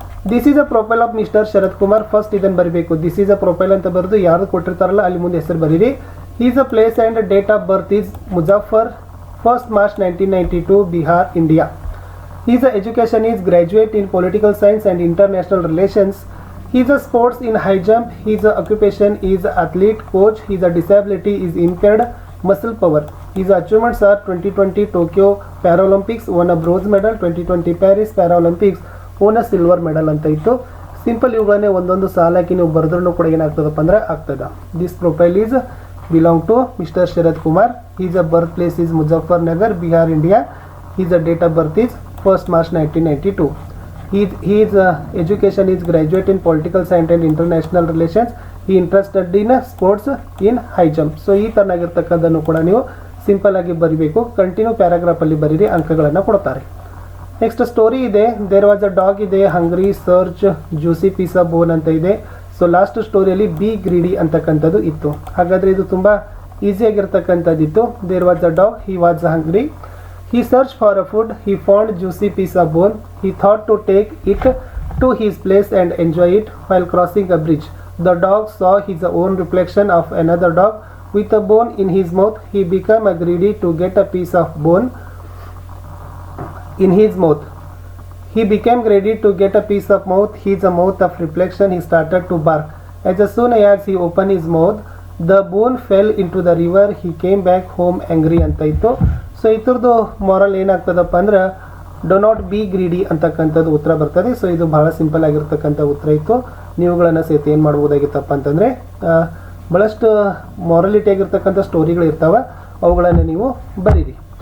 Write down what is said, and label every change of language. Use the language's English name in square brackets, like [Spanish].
[English] This is a profile of mister Sharath Kumar. [Kannada] First ಇದನ್ನು ಬರೀಬೇಕು. [English] this is a profile [Kannada] ಅಂತ ಬರೆದು ಯಾರು ಕೊಟ್ಟಿರ್ತಾರಲ್ಲ ಅಲ್ಲಿ ಮುಂದೆ ಹೆಸರು ಬರೀರಿ. [English] Is a place and date of birth is Muzaffar, 1st March 1992, Bihar, India. Is a education is graduate in political science and international relations. He's a sports in high jump. His occupation is athlete, coach. His disability is impaired muscle power. His achievements are 2020 Tokyo Paralympics, won a bronze medal, 2020 Paris Paralympics, won a silver medal [Kannada] ಅಂತ ಇತ್ತು. Simple ಇವುಗಳನ್ನೇ ಒಂದೊಂದು ಸಾಲಾಕಿ ನೀವು ಬರೆದ್ರೂ ಕೂಡ ಏನಾಗ್ತದಪ್ಪ ಅಂದ್ರೆ ಆಗ್ತದ. [English] This profile is belong to mister Sharad Kumar. His birth place is Muzaffarnagar, Bihar, India. His date of birth is 1st March 1992. His education is graduate in political science and international relations. He interested in sports in high jump. [Kannada] So ಈ ತರನಾಗಿರ್ತಕ್ಕಂಥದ್ದನ್ನು ಕೂಡ ನೀವು simple ಆಗಿ ಬರಿಬೇಕು. [English] continue paragraph [Kannada] ಅಲ್ಲಿ ಬರೀರಿ, ಅಂಕಗಳನ್ನು ಕೊಡ್ತಾರೆ. Next story ಇದೆ. [English] there was a dog [Kannada] ಇದೆ, [English] hungry, search, juicy piece of bone [Kannada] ಅಂತ ಇದೆ. ಸೊ ಲಾಸ್ಟ್ ಸ್ಟೋರಿಯಲ್ಲಿ [English] be greedy [Kannada] ಅಂತಕ್ಕಂಥದ್ದು ಇತ್ತು. ಹಾಗಾದ್ರೆ ಇದು ತುಂಬಾ easy ಆಗಿರ್ತಕ್ಕಂಥದ್ದಿತ್ತು. [English] There was a dog, he was hungry. He searched for a food. He found juicy piece of bone. He thought to take it to his place and enjoy it. While crossing a bridge, the dog saw his own reflection of another dog with a bone in his mouth. He became greedy to get a piece of bone in his mouth. He became greedy to get a piece of mouth. His mouth of reflection. He started to bark. As soon as he opened his mouth, the bone fell into the river. He came back home angry [Kannada] ಅಂತ ಇತ್ತು. So ಇದ್ರದ್ದು moral ಏನಾಗ್ತದಪ್ಪ ಅಂದ್ರೆ [English] do not be greedy [Kannada] ಅಂತಕ್ಕಂಥದ್ದು ಉತ್ತರ ಬರ್ತದೆ. So ಇದು ಬಹಳ simple ಆಗಿರ್ತಕ್ಕಂಥ ಉತ್ತರ ಇತ್ತು. ನೀವುಗಳನ್ನು ಸಹಿತ ಏನು ಮಾಡ್ಬೋದಾಗಿತ್ತಪ್ಪ ಅಂತಂದರೆ ಭಾಳಷ್ಟು ಮಾರಲಿಟಿ ಆಗಿರ್ತಕ್ಕಂಥ ಸ್ಟೋರಿಗಳು ಇರ್ತಾವೆ, ಅವುಗಳನ್ನು ನೀವು ಬರೀರಿ.